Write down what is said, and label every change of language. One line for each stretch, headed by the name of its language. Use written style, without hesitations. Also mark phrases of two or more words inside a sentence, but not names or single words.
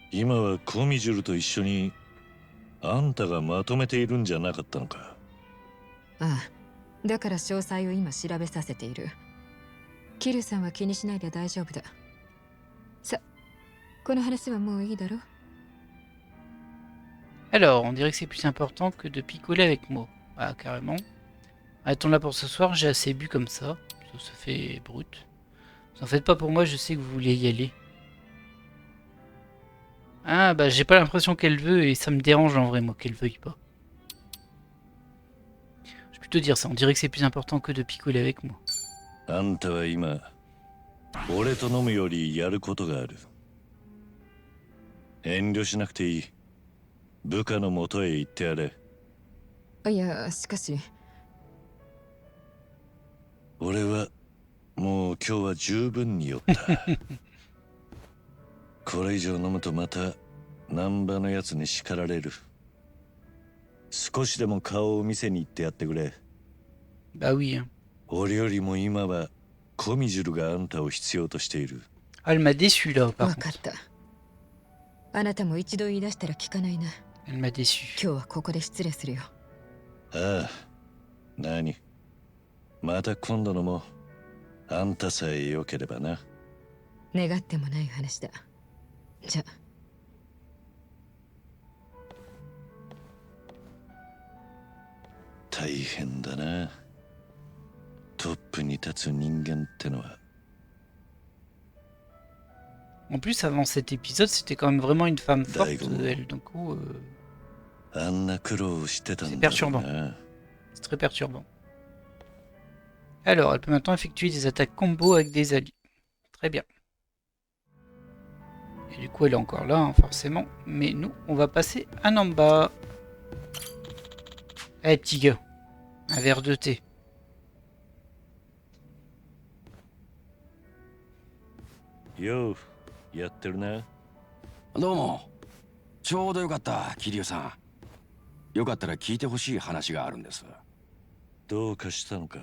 Japanese: 今はコミジュルと一緒にあんたがまとめているんじゃなかったのか。ああ、だから詳細を今調べさせている。キリュウさんは気にしないで大丈夫だ。さ、この話はもういいだろう。
French: Alors, on dirait que c'est plus important que de picoler avec moi. Ah, carrément. Arrêtons là pour ce soir, j'ai assez bu comme ça. Ça fait brut. Vous en faites pas pour moi, je sais que vous voulez y aller. Ah, bah j'ai pas l'impression qu'elle veut et ça me dérange en vrai, moi, qu'elle veuille pas. Je vais plutôt dire ça, on dirait que c'est plus important que de picoler avec moi.
Japanese: あんたは今、俺と飲むよりやることがある。遠慮しなくていい。部下のもとへ行ってやれ。いや、しかし。俺はもう今日は十分に酔った。これ以上飲むとまた難波のやつに叱られる。少しでも顔を見せに行ってやってくれ。
French: Bah oui. Hein.
Japanese: 俺よりも今はコミジュルがあんたを必要としている。
French: Ah, elle m'a déçu là, par
Japanese: わかっ
French: contre.
Japanese: た。あなたも一度言い出したら聞かないな。 Elle m'a déçu. 今日はここで失礼するよ。ああ、何？また今度のもあんたさえ良ければな。願ってもない話だ。じゃあ。大変だな。トップに立つ人間ってのは。
French: En plus, avant cet épisode, c'était quand même vraiment une femme forte, elle. Donc, c'est perturbant. C'est très perturbant. Alors, elle peut maintenant effectuer des attaques combo avec des alliés. Très bien. Et du coup, elle est encore là, hein, forcément. Mais nous, on va passer à Namba. Allez, petit gars. Un verre de thé. Yo.
Japanese: やってるな。どうも。ちょうどよかった、桐生さん。よかったら聞いてほしい話があるんです。どうかしたのか。